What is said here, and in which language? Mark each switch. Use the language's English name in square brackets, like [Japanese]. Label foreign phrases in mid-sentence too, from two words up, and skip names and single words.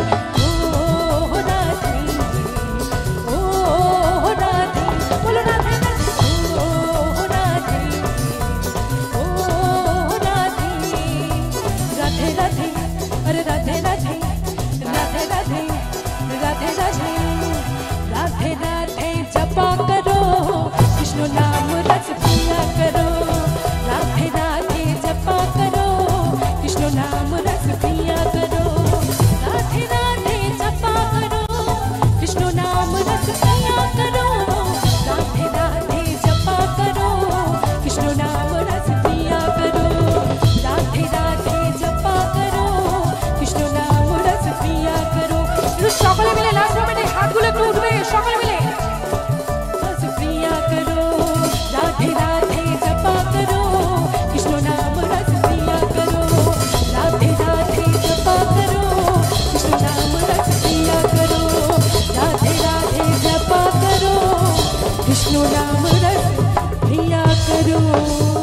[Bangla] ও রাধে, ও রাধে, বলো রাধে রাধে, ও রাধে, ও রাধে, রাধে রাধে, আরে রাধে রাধে, রাধে রাধে, রাধে রাধে, রাধे [Hindi] राधे जपा करो, कृष्ण नाम रस पिया करो। राधे राधे जपा करो, कृष्ण नाम रस पिया करो। राधे राधे जपा करो, कृष्ण नाम रस पिया करो। राधे राधे जपा करो, कृष्ण नाम रस पिया करो। राधे राधे जपा करो, कृष्ण नाम रस पिया करो। [Bangla] সকলে মিলে [English] last moment [Bangla] হাতগুলো একটু উঠবে, সকলে মিলে [Hindi] रस पिया करो। राधे राधे जपा करो, कृष्ण नाम रस पिया करो। राधे राधे जपा करो, कृष्ण नाम रस पिया करो। राधे राधे जपा करो, कृष्ण नाम रस पिया करो।